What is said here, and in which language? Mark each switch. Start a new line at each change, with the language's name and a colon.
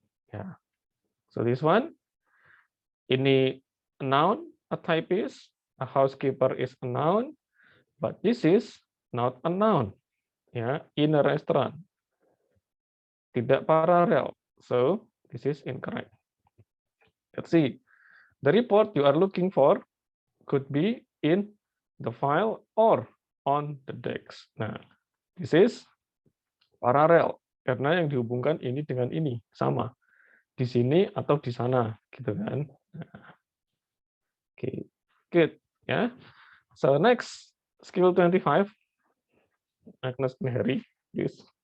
English: Ya. So this one, ini a noun, a typist, a housekeeper is a noun, but this is not a noun. Ya, in a restaurant.
Indonesian: Tidak paralel.
English: So this is incorrect. Let's see. The report you are looking for could be in the file or on the desk.
Indonesian: Nah, this is paralel karena yang dihubungkan ini dengan ini sama di sini atau di sana, gitu kan?
English: Nah, okay, good ya. So next skill 25, Agnes and Harry, please.